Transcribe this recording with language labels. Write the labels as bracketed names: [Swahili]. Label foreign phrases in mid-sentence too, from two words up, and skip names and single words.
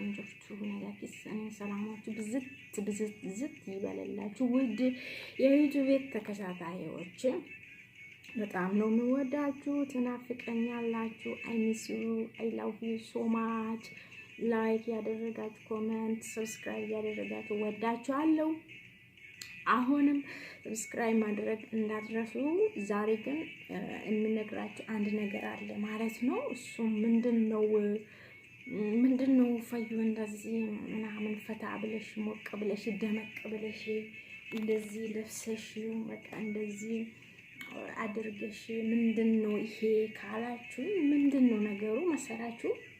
[Oromo] jirtu nagaa keessanii [Amharic] salaamaችሁ ብዝት ይበልላችሁ ውድ የዩቲዩብ ተከታታዮች በጣም ነው የምወዳችሁ ትናፍቀኛላችሁ [English] I miss you I love you so much [Amharic] ላይክ ያደረጋችሁ ኮሜንት ሰብስክራይብ ያደረጋችሁ ወዳችኋለሁ አሁንም ሰብስክራይብ ማድረግ እንዳትረሱ ዛሬ ግን እንነግራችሁ አንድ ነገር አለ ማለት ነው እሱ ምንድነው ፈዩ እንደዚህ ምናምን ፈታ ብለሽ ሞቅ ብለሽ ደመቅ ብለሽ እንደዚህ ለብሰሽ በቃ እንደዚህ አድርገሽ ምንድነው ይሄ ካላችሁ ምንድነው ነገሩ መሰራችሁ